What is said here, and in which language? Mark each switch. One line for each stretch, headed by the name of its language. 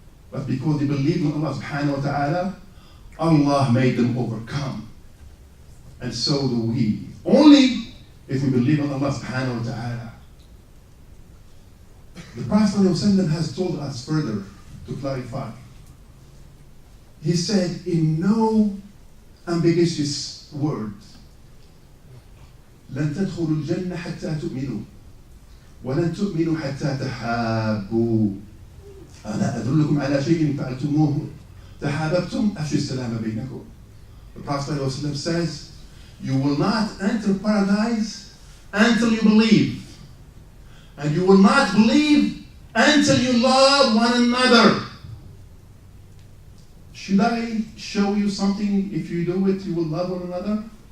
English: But because they believed in Allah subhanahu wa ta'ala, Allah made them overcome. And so do we. Only if we believe in Allah subhanahu wa ta'ala. The Prophet ﷺ has told us further to clarify. He said in no ambiguous words,
Arabic: لن تدخلوا الجنة حتى تؤمنوا ولن تؤمنوا حتى تحابوا ألا أدلكم على شيء فعلتموه تحاببتم أفشوا السلام بينكم.
English: The Prophet ﷺ says, you will not enter paradise until you believe, And you will not believe until you love one another. Should I show you something? If you do it, you will love one another?